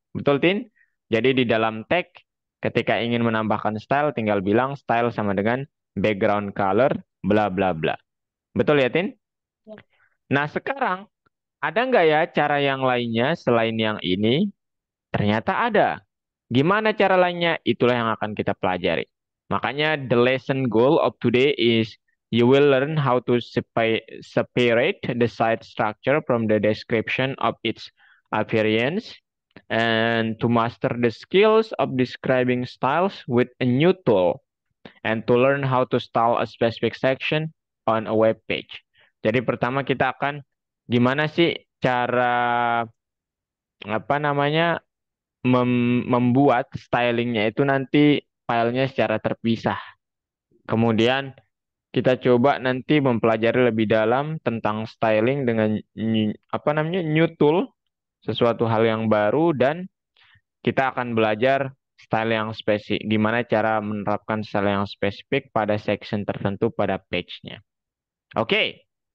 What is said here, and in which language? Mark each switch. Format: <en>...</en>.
<id>Betul, Tin? Jadi di dalam tag ketika ingin menambahkan style tinggal bilang style sama dengan background color bla bla bla. Betul ya, Tin? Nah, sekarang ada nggak ya cara yang lainnya selain yang ini? Ternyata ada. Gimana cara lainnya? Itulah yang akan kita pelajari. Makanya</id> <en>the lesson goal of today is you will learn how to separate the site structure from the description of its appearance and to master the skills of describing styles with a new tool and to learn how to style a specific section on a web page.</en> <id>Jadi pertama kita akan gimana sih cara apa namanya membuat stylingnya itu nanti filenya secara terpisah. Kemudian kita coba nanti mempelajari lebih dalam tentang styling dengan apa namanya new tool, sesuatu hal yang baru dan kita akan belajar style yang spesifik, gimana cara menerapkan style yang spesifik pada section tertentu pada page-nya. Oke.</id>